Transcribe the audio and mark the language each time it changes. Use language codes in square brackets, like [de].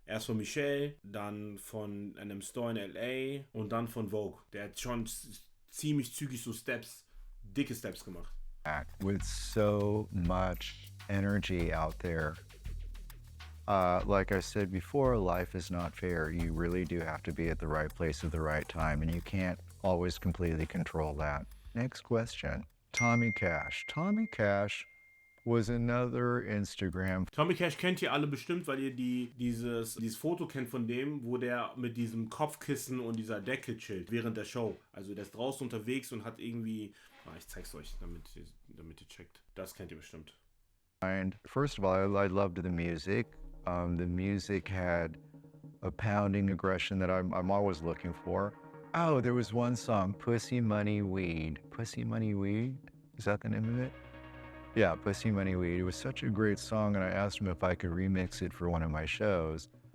[de] Erst von Michelle, dann von einem Store in LA und dann von Vogue. Der hat schon ziemlich zügig so Steps, dicke Steps gemacht. [en] With so much energy out there. Like I said before, life is not fair. You really do have to be at the right place at the right time, and you can't always completely control that. Next question. Tommy Cash. Tommy Cash was another Instagram. [de] Tommy Cash kennt ihr alle bestimmt, weil ihr dieses Foto kennt von dem, wo der mit diesem Kopfkissen und dieser Decke chillt während der Show. Also der ist draußen unterwegs und hat irgendwie... ich zeig's euch, damit ihr checkt. Das kennt ihr bestimmt. [en] And first of all, I loved the music. The music had a pounding aggression that I'm always looking for. Oh, there was one song, Pussy Money Weed. Pussy Money Weed? Is that the name of it? Yeah, Pussy Money Weed. It was such a great song, and I asked him if I could remix it for one of my shows.